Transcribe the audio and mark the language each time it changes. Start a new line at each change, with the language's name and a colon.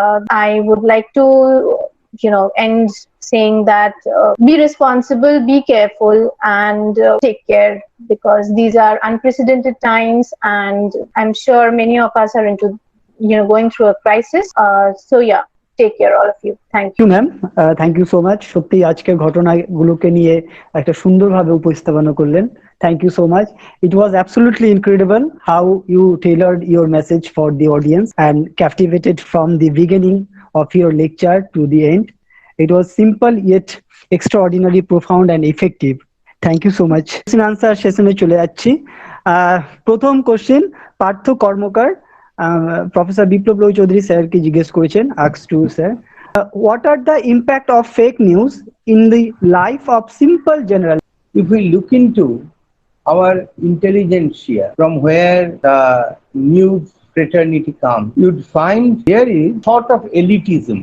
English: I would like to, end saying that be responsible, be careful, and take care, because these are unprecedented times, and I'm sure many of us are going through a crisis. So yeah, take care, all of you. Thank you, ma'am. Thank you so much.
Bangla: সত্যি আজকের ঘটনাগুলোকে নিয়ে একটা সুন্দরভাবে উপস্থাপনা করলেন.
English: Thank you so much. It was absolutely incredible how you tailored your message for the audience and captivated from the beginning of your lecture to the end. It was simple yet extraordinarily profound and effective. Thank you so much. Question answer session
Bangla: চলে যাচ্ছি। প্রথম question Partha কর্মকার professor বিপ্লব রয় চৌধুরী স্যারকে জিজ্ঞেস করেছেন।
English: asks to sir, what are the impact of fake news in the life of simple general? If we look into our intelligentsia, from where the news fraternity comes, you'd find there is sort of elitism.